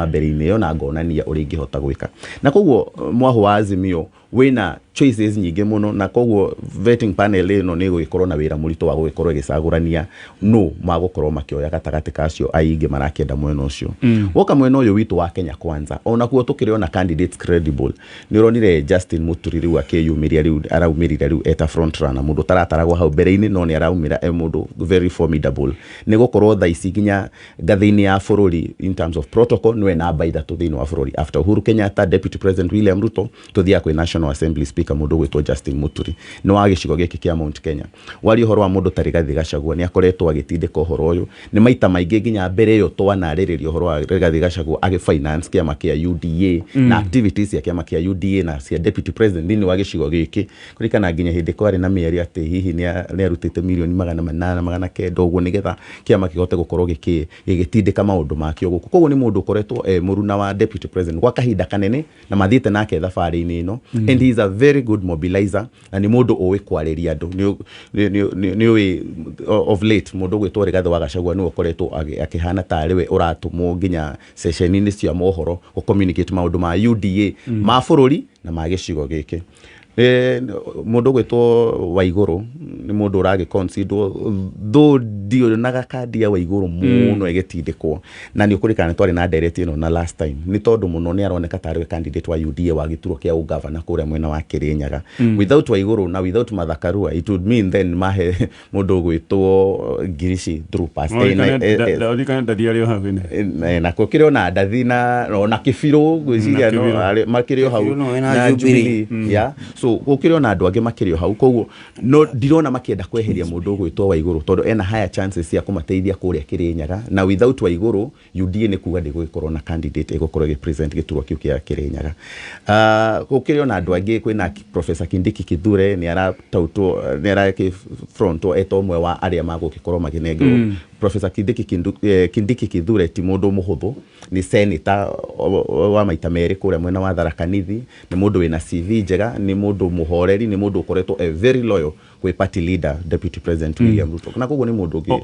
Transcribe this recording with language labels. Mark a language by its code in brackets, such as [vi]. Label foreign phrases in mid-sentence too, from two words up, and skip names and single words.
[ki] mbere-inĩ ĩyo na ngonania ũrĩa ingĩhota gwĩka na koguo mwaho wa Azimio wĩna choices nyingĩ mũno na koguo [en] vetting panel [ki] ĩno nĩ gũgĩkorwo na wĩra mũritũ wa gũgĩkorwo ĩgĩcagũrania no magũkorwo makĩoya gatagatĩ kacio aingĩ marakĩenda mwena ũcio woka mwena ũyũ witũ wa Kenya Kwanza ona kuo tũkĩrĩona [en] candidates credible [ki] nĩ ũronire Justin Muturi rĩu akĩyumĩria rĩu araumĩrire rĩu eta [en] front runner [ki] mũndũ tarataragwo hau mbere-inĩ no nĩ araumĩra mũndũ [en] very formidable [ki] nĩ gũkorwo thaa ici nginya ngathĩ-inĩ ya bũrũri [en] in terms of protocol [ki] nĩwe namba ithatũ thĩinĩ wa bũrũri after Uhuru Kenyatta [en] deputy president [ki] William Ruto tũthiaga kwĩ [en] National Assembly speaker [ki] mũndũ gwĩtwo Justin Muturi nĩ wa gĩcigo gĩkĩ kĩa Mount Kenya wari ũhoro wa mũndũ ta Rigathi Gachagua nĩ akoretwo agĩtindĩka ũhoro ũyũ nĩ maita maingĩ nginya mbere ĩyo twanarĩrĩria ũhoro wa Rigathi Gachagua agĩfinance kĩama kĩa UDA na activities ya kĩama kĩa UDA na cia [en] deputy president [ki] thĩinĩ wa gĩcigo gĩkĩ kũrikana nginya hĩndĩ kwarĩ na mĩario atĩ hihi nĩ arutĩte mirioni 800 ũguo nĩgetha kĩama kĩhote gũkorwo gĩgĩtindĩka maũndũ makĩo gũkũ koguo nĩ mũndũ ũkoretwo mũruna wa [en] deputy president [ki] gwa kahinda kanene na mathiĩte nake thabarĩ-inĩ ĩno [en] and he is a very good mobilizer [ki] na nĩ mũndũ ũĩ kwarĩria andũ nĩ [en] of late [ki] mũndũ gwĩtwo Rigathi wa Gachagua nĩ ũkoretwo akĩhana tarĩ we ũratũmwo nginya session-inĩ cia mohoro gũ communicate maũndũ ma UDA ma bũrũri na ma gĩcigo gĩkĩ mũndũ gwĩtwo Waigũrũ nĩ mũndũ ũragĩ consider though ndionaga kandi ya Waigũrũ mũno ĩgĩtindĩkwo na nĩ ũkũrĩkana twarĩ na ndereti ĩno na [en] last time [ki] nĩ tondũ mũno nĩ aroneka tarĩ we candidate wa UDA wa gĩturwa kĩa ũgavana kũrĩa mwena wa Kĩrĩnyaga without Waigũrũ na [en] without Martha Karua it would mean then [ki] mahe mũndũ gwĩtwo Ngirici through past na kũkĩrĩ ona ndathi na Kĩbirũ gwĩciria no makĩrĩ hau na Jubilee [en] yeah so so [ki] gukire na andu angi makirio hau koguo no ndirona makienda kweheria mundu gwitwo Waiguru tondu ena [en] higher chances [ki] cia kumateithia kuria Kirinyaga na without Waiguru UDA ni kuga ndigukorwo na candidate igukorwo represent giturwa kiu kia Kirinyaga gukire na andu angi kwina Professor Kindiki Kithure ni aratautwo ni araki fronto eto mwe wa aria magukikorwo maginengero Professor Kindiki Kithure ti mundu muhuthu ni senator wa maita meri kuria mwena wa Tharaka Nithi ni mundu wina CV njega ni mundu muhoreri ni mundu ukoretwo [en] very loyal [ki] kwi [en] party leader Deputy President William Ruto [ki] na koguo ni mundu ungi